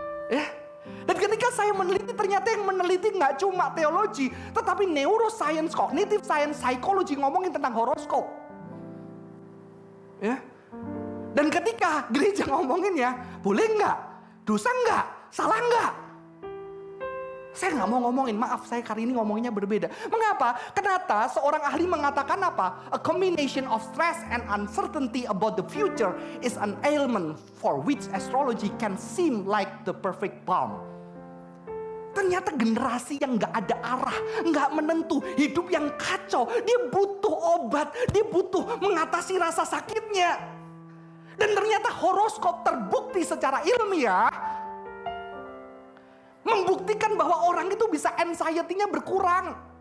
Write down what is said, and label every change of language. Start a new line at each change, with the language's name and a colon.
Indonesian: Ya. Dan ketika saya meneliti, ternyata yang meneliti nggak cuma teologi, tetapi neuroscience, cognitive science, psikologi ngomongin tentang horoskop. Ya. Dan ketika gereja ngomongin ya, boleh nggak? Dosa nggak? Salah nggak? Saya nggak mau ngomongin, maaf saya kali ini ngomonginnya berbeda. Mengapa? Kenapa seorang ahli mengatakan apa?
English: A combination of stress and uncertainty about the future is an ailment for which astrology can seem like the perfect balm.
Indonesian: Ternyata generasi yang nggak ada arah, nggak menentu, hidup yang kacau, dia butuh obat, dia butuh mengatasi rasa sakitnya. Dan ternyata horoskop terbukti secara ilmiah membuktikan bahwa orang itu bisa anxiety-nya berkurang.